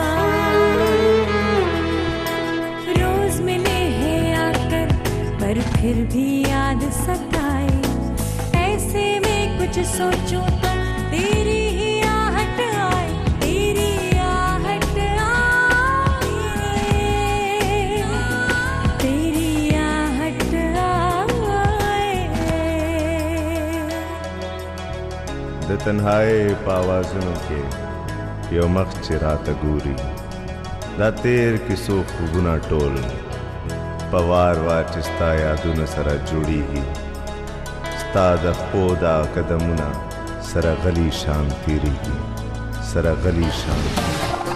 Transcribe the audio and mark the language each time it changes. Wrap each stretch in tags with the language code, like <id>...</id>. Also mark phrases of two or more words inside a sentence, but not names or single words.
<hi>रोज मिले हैं आकर पर फिर भी याद सताए, ऐसे में कुछ सोचूं तो तेरी ही आहट आए, तेरी आहट आए, तेरी आहट आए।</hi> <ps>د تنهاي په आवाजونو کې یو مخ چې راته ګوري، دا تیر کیسو خوبونه ټول په وار وار چې ستا یادونه سره جوړیږي، ستا د پښو دا قدمونه سره غلی شان تیریږي، سره غلی شان</ps>